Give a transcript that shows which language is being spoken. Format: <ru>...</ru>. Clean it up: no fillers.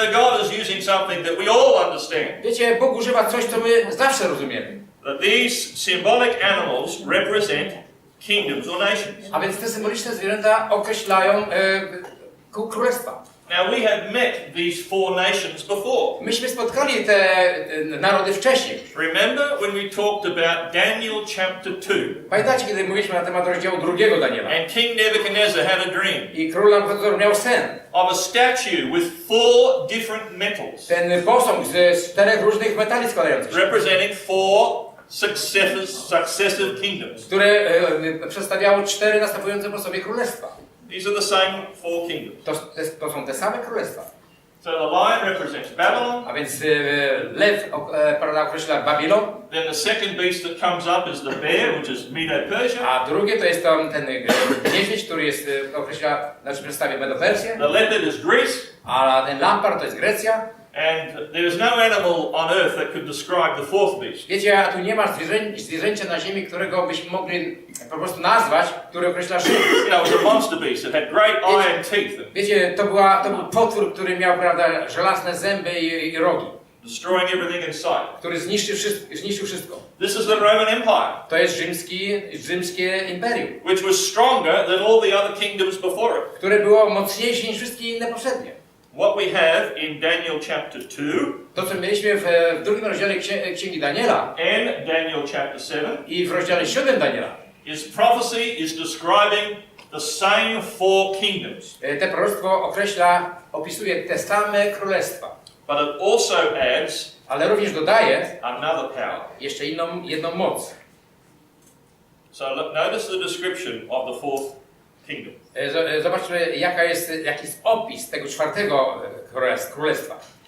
<en>So God is using something that we all understand.</en> <pl>Wiecie, Bóg używa coś, co my zawsze rozumiemy.</pl> <en>That these symbolic animals represent kingdoms or nations.</en> <pl>A więc te symboliczne zwierzęta określają królestwa.</pl> <en>Now we have met these four nations before.</en> <pl>Myśmy spotkali te narody wcześniej.</pl> <en>Remember when we talked about Daniel chapter 2?</en> <pl>Pamiętacie, kiedy mówiliśmy na temat rozdziału 2 Daniela?</pl> <en>And King Nebuchadnezzar had a dream</en> <pl>I król Nabuchodonozor miał sen.</pl> <en>of a statue with four different metals,</en> <pl>Ten posąg z 4 różnych metali składających się,</pl> <en>representing four successive kingdoms.</en> <pl>które przedstawiało 4 następujące po sobie królestwa.</pl> <en>These are the same four kingdoms.</en> <pl>To są te same królestwa.</pl> <en>So the lion represents Babylon.</en> <pl>A więc lew określa Babilon,</pl> <en>Then the second beast that comes up is the bear, which is Medo-Persia.</en> <pl>a drugie to jest ten niedźwiedź, który jest przedstawia Medo-Persję,</pl> <en>The leopard is Greece.</en> <pl>a ten lampar to jest Grecja.</pl> <en>And there is no animal on earth that could describe the fourth beast.</en> <pl>Wiecie, a tu nie ma zwierzęcia na ziemi, którego byśmy mogli po prostu nazwać, który określa Rzym.</pl> <en>You know, it was a monster beast that had great iron teeth,</en> <pl>Wiecie, to był potwór, który miał, prawda, żelazne zęby i rogi,</pl> <en>destroying everything in sight.</en> <pl>który zniszczył wszystko.</pl> <en>This is the Roman Empire,</en> <pl>To jest rzymskie imperium,</pl> <en>which was stronger than all the other kingdoms before it.</en> <pl>które było mocniejsze niż wszystkie inne poprzednie.</pl> <en>What we have in Daniel chapter 2</en> <pl>To, co mieliśmy w drugim rozdziale Księgi Daniela</pl> <en>and Daniel chapter 7</en> <pl>i w rozdziale 7 Daniela,</pl> <en>is prophecy is describing the same four kingdoms.</en> <pl>te proroctwo opisuje te same królestwa,</pl> <en>But it also adds</en> <pl>ale również dodaje</pl> <en>another power.</en> <pl>jeszcze jedną moc.</pl> <en>So notice the description of the fourth kingdom.</en> <pl>Zobaczmy, jaki jest opis tego 4 królestwa.</pl>